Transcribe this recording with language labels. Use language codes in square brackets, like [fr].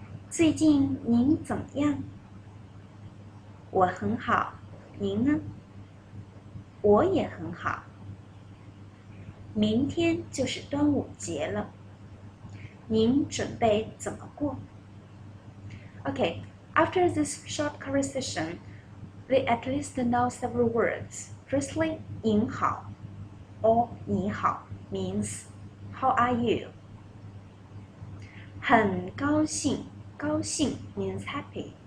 [zh] 最近您怎么样？我很好，您呢？我也很好。明天就是端午节了，您准备怎么过？ [en] Okay, after this short conversation, we at least know several words. Firstly, [zh] 您好 [en] or [zh] 你好 [en] means how are you? [zh] 很高兴，高兴 [en] means happy.